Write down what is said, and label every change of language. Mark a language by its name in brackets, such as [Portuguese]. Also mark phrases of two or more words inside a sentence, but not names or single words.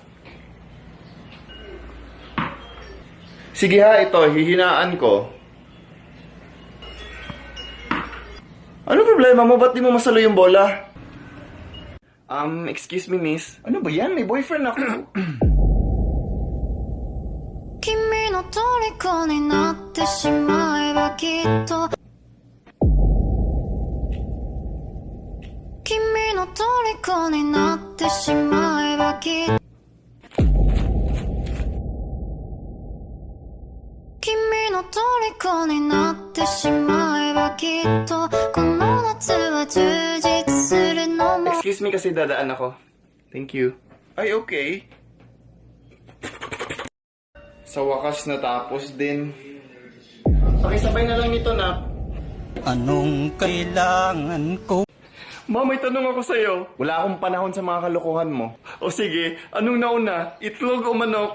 [Filipino] Sige ha, ito, hihinaan ko. Ano problema mo? Ba't di mo masalo yung bola? [English] Excuse me, miss. [Filipino] Ano ba yan? May boyfriend ako. [Japanese] 君の虜になってしまえばきっと君の虜になってしまえばきっと君の虜になってしまえばきっとこの夏は充実するのも [English] Excuse me [Filipino] kasi dadaan ako. [English] Thank you. [Filipino] Ay, okay. Sa wakas natapos din. Pakisabay na lang nito na. Anong kailangan ko? Ma, may tanong ako sa'yo. Wala akong panahon sa mga kalokohan mo. O sige, anong nauna? Itlog o manok?